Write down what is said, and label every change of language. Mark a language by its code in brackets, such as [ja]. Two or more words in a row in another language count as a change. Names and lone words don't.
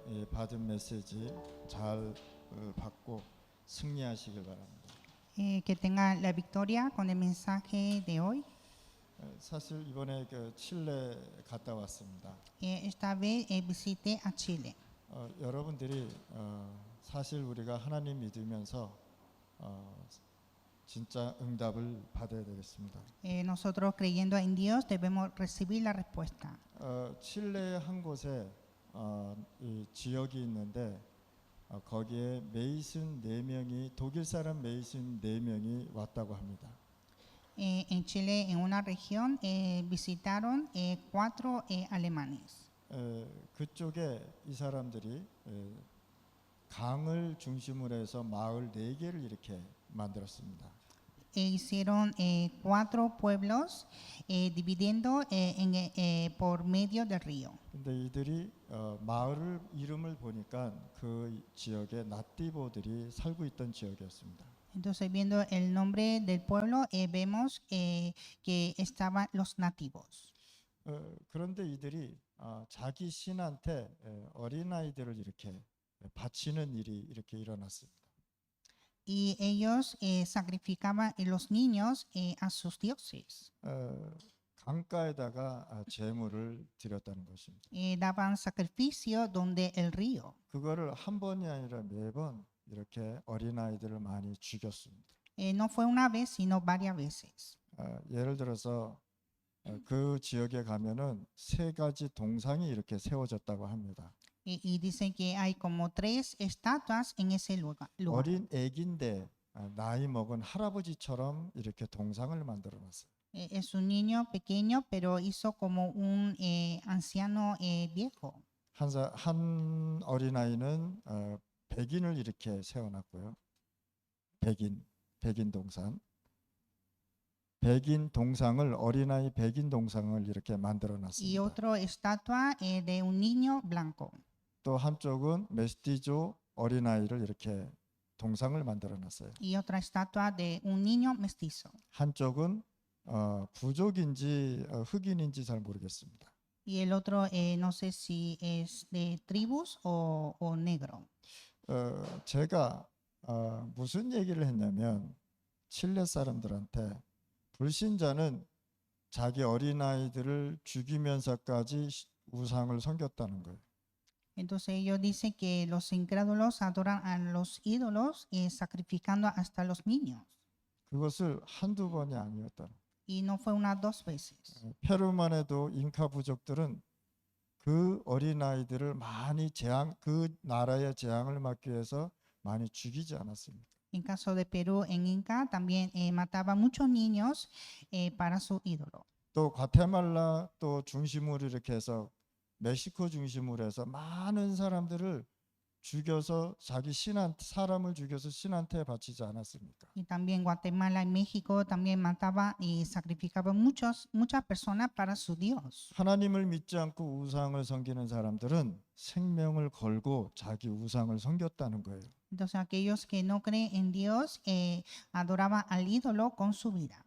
[ko] 받은 메시지 잘 받고 승리하시길 바랍니다. [es] Que tengan la victoria con el mensaje de hoy. [ko] 사실 이번에 그 칠레 갔다 왔습니다. [es] Esta vez visité a Chile. [ko] 여러분들이 사실 우리가 하나님 믿으면서 진짜 응답을 받아야 되겠습니다. [es] Nosotros creyendo en Dios debemos recibir la respuesta. [ko] 칠레 한 곳에 이 지역이 있는데 거기에 메이슨 4명이 독일 사람 메이슨 4명이 왔다고 합니다. [es] En Chile, en una región, visitaron 4 alemanes. [ko] 그쪽에 이 사람들이 강을 중심으로 해서 마을 4개를 이렇게 만들었습니다. [es] Hicieron 4 pueblos dividiendo por medio del río. [ko] 근데 이들이 마을 이름을 보니까 그 지역에 나띠보들이 살고 있던 지역이었습니다. [es] Entonces, viendo el nombre del pueblo, vemos que estaban los nativos. [ko] 그런데 이들이 자기 신한테 어린아이들을 이렇게 바치는 일이 이렇게 일어났습니다. [es] Y ellos sacrificaban los niños a sus dioses. [ko] 강가에다가 제물을 드렸다는 것입니다. [es] Daban sacrificio donde el río. [ko] 그거를 한 번이 아니라 매번 이렇게 어린아이들을 많이 죽였습니다. [es] No fue una vez, sino varias veces. [ko] 예를 들어서 그 지역에 가면은 3가지 동상이 이렇게 세워졌다고 합니다. [es] Y dicen que hay como 3 estatuas en ese lugar. [ko] 어린 애기인데 나이 먹은 할아버지처럼 이렇게 동상을 만들어 놨어요. [es] Es un niño pequeño, pero hizo como un anciano viejo. [ko] 한 어린아이는 백인을 이렇게 세워놨고요. 백인 동상. 백인 동상을 어린아이 백인 동상을 이렇게 만들어 [es] Y [ko] 놨습니다. [es] otro estatua de un niño blanco. [ko] 또 한쪽은 메스티조 어린아이를 이렇게 동상을 만들어 놨어요. [es] Y otra estatua de un niño mestizo. [ko] 한쪽은 부족인지 흑인인지 잘 모르겠습니다. [es] Y el otro no sé si es de tribus o negro. [ko] 제가 무슨 얘기를 했냐면 칠레 사람들한테 불신자는 자기 어린아이들을 죽이면서까지 우상을 섬겼다는 거예요. [es] Entonces ellos dicen que los incrédulos adoran a los ídolos sacrificando hasta los niños. [ko] 그것을 한두 번이 아니었다는 거예요. [es] Y no fue una 2 veces. [ko] 페루만 해도 잉카 부족들은 그 어린아이들을 많이 그 나라의 재앙을 막기 위해서 많이 죽이지 않았습니까? [es] En caso de Perú, en Inca también mataba muchos niños para su ídolo. [ko] 또 과테말라 또 중심으로 이렇게 해서 멕시코 중심으로 해서 많은 사람들을 죽여서 자기 사람을 죽여서 신한테 바치지 않았습니까? [es] Y también Guatemala y México también mataba y sacrificaba muchas personas para su Dios. [ko] 하나님을 믿지 않고 우상을 섬기는 사람들은 생명을 걸고 자기 우상을 섬겼다는 거예요. [es] Entonces aquellos que no creen en Dios adoraban al ídolo con su vida.